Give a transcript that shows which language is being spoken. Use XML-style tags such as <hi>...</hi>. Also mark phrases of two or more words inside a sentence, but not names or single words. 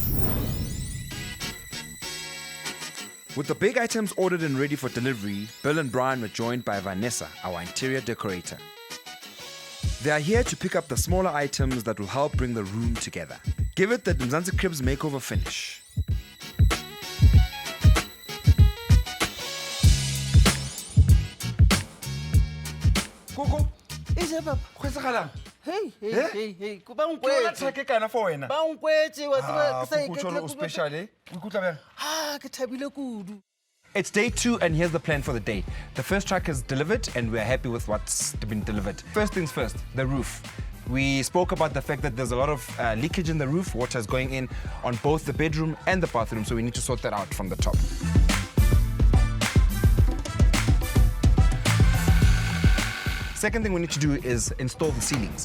<en>With the big items ordered and ready for delivery, Bill and Brian were joined by Vanessa, our interior decorator. They are here to pick up the smaller items that will help bring the room together. Give it the Mzansi Cribs makeover finish.</en> <nso>Koko, Papa. Hey, ba nkwetse wa tseba ke sa iketle ke thabile kudu.</nso> <en>It's day 2 and here's the plan for the day. The first truck is delivered and we're happy with what's been delivered. First things first, the roof. We spoke about the fact that there's a lot of leakage in the roof. Water is going in on both the bedroom and the bathroom, so we need to sort that out from the top. Second thing we need to do is install the ceilings.</en>